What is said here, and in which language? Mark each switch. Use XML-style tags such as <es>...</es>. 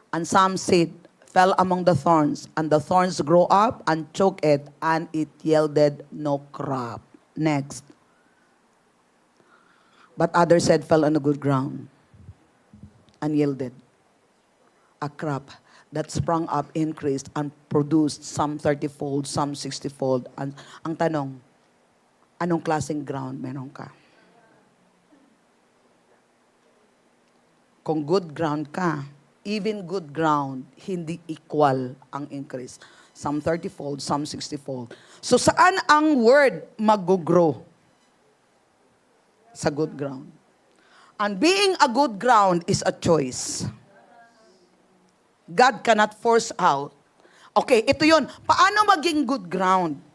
<en>And some seed fell among the thorns, and the thorns grew up and choked it, and it yielded no crop. Next. But others said fell on the good ground and yielded a crop that sprung up, increased, and produced some 30-fold, some 60-fold.</en> <tl>And ang tanong, anong klaseng ground meron ka? Kung good ground ka, even good ground, hindi equal ang increase.</tl> <en>Some 30-fold, some 60-fold.</en> <tl>So saan ang word mag-grow? Sa good ground.</tl> <en>And being a good ground is a choice. God cannot force out Okay,</en> <tl>ito yun. Paano maging good ground?</tl>